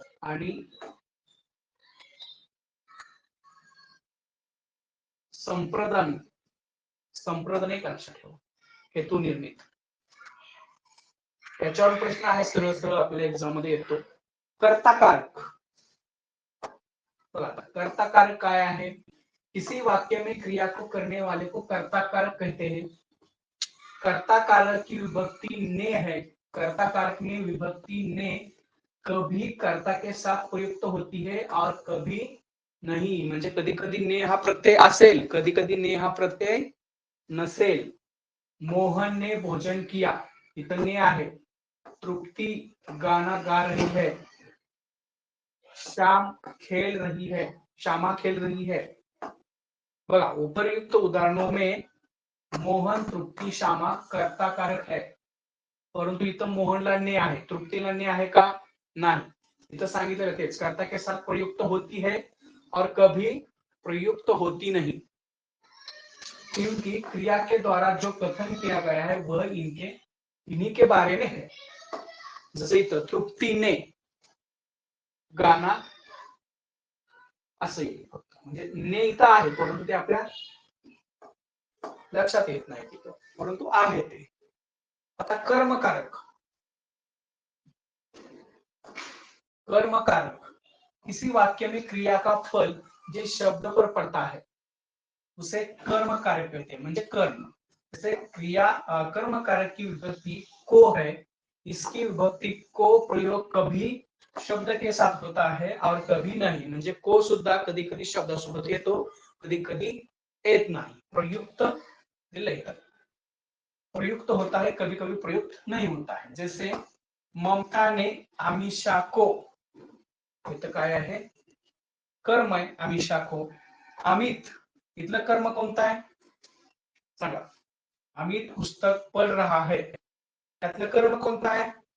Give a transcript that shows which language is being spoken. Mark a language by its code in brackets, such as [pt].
[mr] आणि संप्रदान एक लक्षात ठेवा. हेतू निर्मित. याच्यावर प्रश्न आहे सरळ सरळ आपल्या एक्झाम मध्ये येतो. कर्ता कारक [hi] कर्ता कारक काय है? किसी वाक्य में क्रिया को करने वाले को कर्ता कारक कहते हैं। कर्ता कारक की विभक्ति ने है। कर्ता कारक में विभक्ति ने कभी कर्ता के साथ प्रयुक्त होती है और कभी नहीं। [mr] म्हणजे कधी कधी ने हा प्रत्यय असेल, कधी कधी ने हा प्रत्यय नसेल। [hi] मोहन ने भोजन किया, [mr] इथं ने आहे। [hi] तृप्ति गाना गा रही है। श्याम खेल रही है, श्यामा खेल रही है। [mr] बघा, [hi] उपर्युक्त उदाहरणों में मोहन, तृप्ति, श्यामा कर्ता कारक है, [mr] परंतु इथं मोहनला ने आहे, तृप्तीला ने आहे का? नाही। इथं सांगितलं तेच, [hi] कर्ता के साथ प्रयुक्त होती है और कभी प्रयुक्त होती नहीं, क्योंकि क्रिया के द्वारा जो कथन किया गया है वह इन्हीं के बारे में है। [mr] जसे इथं तृप्तीने गाना असं येईल फक्त, म्हणजे ने इथं आहे परंतु ते आपल्या लक्षात येत नाही तिथं, परंतु आहे ते। [hi] आता कर्मकारक, कर्मकारक किसी वाक्य में क्रिया का फल जिस शब्द पर पड़ता है उसे कर्म कारक कहते हैं, [mr] म्हणजे कर्म। [hi] जैसे क्रिया कर्म कारक की विभक्ति को है, इसकी विभक्ति को प्रयोग कभी शब्द के साथ होता है और कभी नहीं, [mr] म्हणजे को सुद्धा कधी कधी शब्दासोबत येतो, कधी कधी येत नाही। [hi] प्रयुक्त [mr] दिलंय, [hi] प्रयुक्त होता है, कभी कभी प्रयुक्त नहीं होता है। जैसे ममता ने अमीषा को, [mr] इथं काय आहे? कर्म आहे अमीषा को। अमित, इथलं कर्म कोणतं आहे? सांगा। [hi] अमित पुस्तक पढ़ रहा है, [mr] त्यातलं कर्म कोणतं आहे?